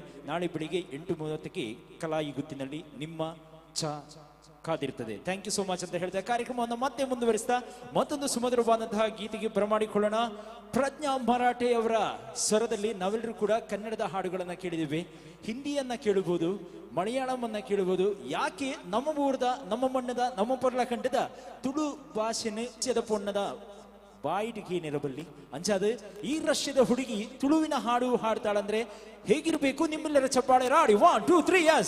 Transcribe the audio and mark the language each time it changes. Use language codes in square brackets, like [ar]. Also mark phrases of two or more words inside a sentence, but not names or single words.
[kn] ನಾಳೆ ಬೆಳಿಗ್ಗೆ 8:30ಕ್ಕೆ ಕಲಾಯಿ ಗುತ್ತಿನಲ್ಲಿ ನಿಮ್ಮ ಚಾ ಕಾದಿರ್ತದೆ. [en] Thank you so much [kn] ಅಂತ ಹೇಳ್ತಾ ಕಾರ್ಯಕ್ರಮವನ್ನು ಮತ್ತೆ ಮುಂದುವರಿಸ್ತಾ ಮತ್ತೊಂದು ಸುಮಧುರವಾದಂತಹ ಗೀತೆಗೆ ಬರಮಾಡಿಕೊಳ್ಳೋಣ. ಪ್ರಜ್ಞಾ ಮರಾಠೆ ಅವರ ಸ್ವರದಲ್ಲಿ ನಾವೆಲ್ಲರೂ ಕೂಡ ಕನ್ನಡದ ಹಾಡುಗಳನ್ನ ಕೇಳಿದ್ದೇವೆ. ಹಿಂದಿಯನ್ನ ಕೇಳಬಹುದು, ಮಲಯಾಳಂ ಅನ್ನ ಕೇಳಬಹುದು. [tcy] ಯಾಕೆ ನಮ್ಮ ಊರದ, ನಮ್ಮ ಮಣ್ಣದ, ನಮ್ಮ ಪೊರ್ಲ ಕಂಡದ ತುಳು ಭಾಷೆನ ಪೊಣ್ಣದ ಬಾಯಿಟಿಗೆ ಏನಿರಬಲ್ಲಿ ಅಂಚಾದ [kn] ಈ ರಷ್ಯದ ಹುಡುಗಿ ತುಳುವಿನ ಹಾಡು ಹಾಡ್ತಾಳಂದ್ರೆ ಹೇಗಿರ್ಬೇಕು? ನಿಮ್ಮೆಲ್ಲರ ಚಪ್ಪಾಳೆ ರಾಡಿ 1 2 3 ಯಸ್.